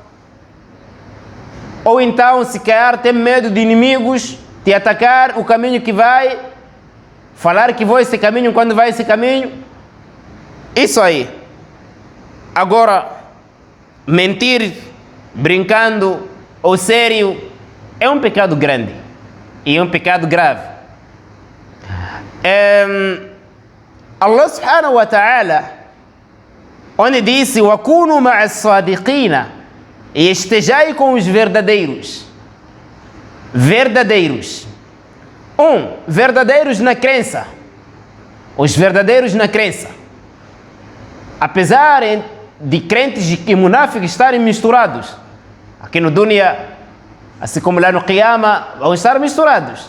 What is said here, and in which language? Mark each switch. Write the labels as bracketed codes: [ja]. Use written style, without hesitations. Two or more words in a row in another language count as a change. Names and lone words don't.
[pt] ou então se calhar ter medo de inimigos te atacar, o caminho que vai, falar que vou esse caminho quando vai esse caminho, isso aí. Agora, mentir brincando ou sério é um pecado grande e é um pecado grave. Allah [ar] سبحانه وتعالى, [pt] onde disse [ar] وكونوا مع الصادقين, [pt] e estejai com os verdadeiros. Verdadeiros. Verdadeiros na crença. Os verdadeiros na crença. Apesar de crentes e munáficos estarem misturados, aqui no dunya, assim como lá no Qiyama, vão estar misturados.